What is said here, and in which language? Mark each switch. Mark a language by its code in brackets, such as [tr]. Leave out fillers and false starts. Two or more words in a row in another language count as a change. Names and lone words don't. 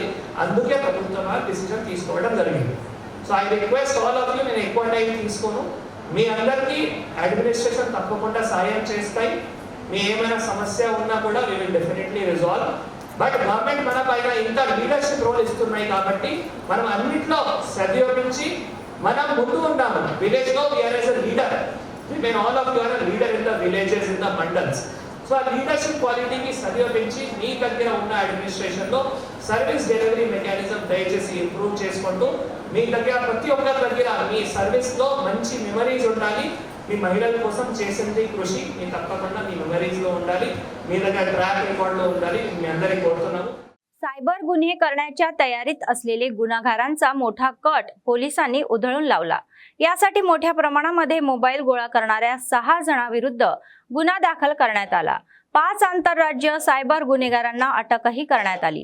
[te] అందుకే ప్రభుత్వం డిసిజన్ తీసుకోవడం జరిగింది। [en] so I request all of you, [te] నేను ఎక్కువ టైం తీసుకోను, మీ అందరికీ అడ్మినిస్ట్రేషన్ తప్పకుండా సాయం చేస్తాయి। మీ ఏమైనా సమస్య ఉన్నా కూడా [en] we will definitely resolve. but government [te] మన పైన ఇంత [en] leadership role [te] ఇస్తున్నాయి కాబట్టి మనం అన్నింటిలో సద్వినియోగించి మనం ముందు ఉన్నాము। [en] విలేజ్ లో we are as a leader, women all of you are a leader in the villages, in the mandals. [te] సో ఆ [en] leadership quality [te] సరిపెంచి మీ దగ్గర ఉన్న అడ్మినిస్ట్రేషన్లో [en] service delivery mechanism [te] దయచేసి ఇంప్రూవ్ చేసుకుంటూ మీ దగ్గర ప్రతి ఒక్కరి దగ్గర మీ సర్వీస్లో మంచి మెమరీస్ ఉండాలి. మీ మహిళల కోసం చేసింది కృషి మీ తప్పకుండా మీ మెమरीजలో ఉండాలి. మీ దగ్గర [en] track record [te] ఉండాలి. मी అందరికీ కోరుతున్నాను. [mr] सायबर गुन्हे करण्याच्या तयारीत असलेले गुन्हेगारांचा मोठा कट पोलिसांनी उधळून लावला. यासाठी मोठ्या प्रमाणामध्ये मोबाईल गोळा करणाऱ्या 6 जणांविरुद्ध गुन्हा दाखल करण्यात आला. 5 आंतरराज्य सायबर गुन्हेगारांना अटकही करण्यात आली.